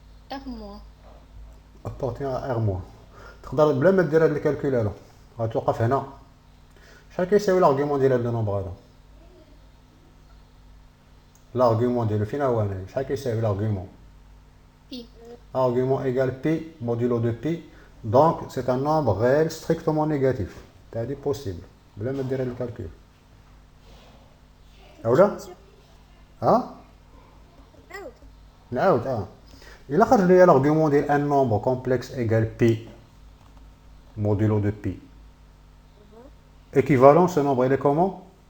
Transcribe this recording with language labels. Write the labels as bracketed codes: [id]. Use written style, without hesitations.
[fr] R moins. ابارتيان ا ار موان. [ar] تقدر بلا ما دير هاد الكالكول هذا غتوقف هنا. شحال كيساوي لارغيومون ديال هاد لو نومبر هذا؟ لارغيومون ديالو فين هو هنايا؟ شحال كيساوي لارغيومون؟ [fr] Pi. Argument égale pi modulo de pi. Donc c'est un nombre réel strictement négatif. C'est possible. [ar] بلا ما دير هاد الكالكول. اولا نعاود نعاود إلا خرج لي [fr] l'argument ديال un nombre complexe égale pi modulo de pi équivalent, ce nombre il est comment?